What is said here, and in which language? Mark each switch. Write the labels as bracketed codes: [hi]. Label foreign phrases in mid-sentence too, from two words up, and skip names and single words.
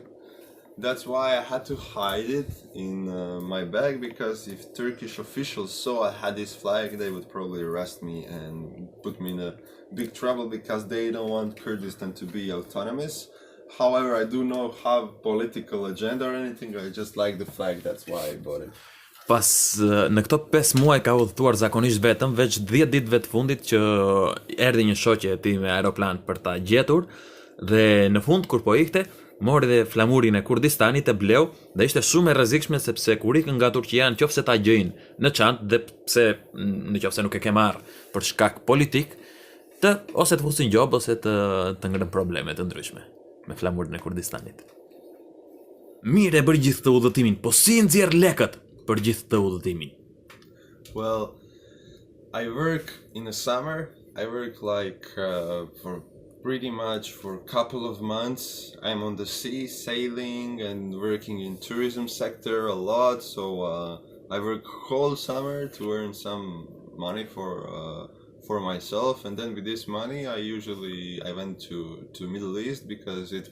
[en] That's why I had to hide it in my bag, because if Turkish officials saw I had this flag, they would probably arrest me and put me in a big trouble, because they don't want Kurdistan to be autonomous. However, I do not have political agenda or anything. I just like the flag, that's why I bought it. [sq] Pas në këto 5 muaj ka udhëtuar zakonisht vetëm, veç 10 ditëve të fundit që erdhi një shoqe e tij me aeroplan për ta gjetur, dhe në fund kur po ikte, mori dhe flamurin e Kurdistanit e bleu dhe ishte shumë e rrezikshme sepse kur ikën nga Turqia nëse ta gjejnë në çantë dhe pse nëse nuk e ke marrë për shkak politik, ose të fusin gjobë ose të ngërën probleme të ndryshme me flamurin e Kurdistanit. Mirë e bërë gjithë të udhëtimin, po si nxjerr lekët për gjithë të udhëtimin? [en] Well, I work in the summer. I work like for pretty much for a couple of months. I'm on the sea sailing and working in tourism sector a lot, so I work whole summer to earn some money for myself, and then with this money I went to Middle East because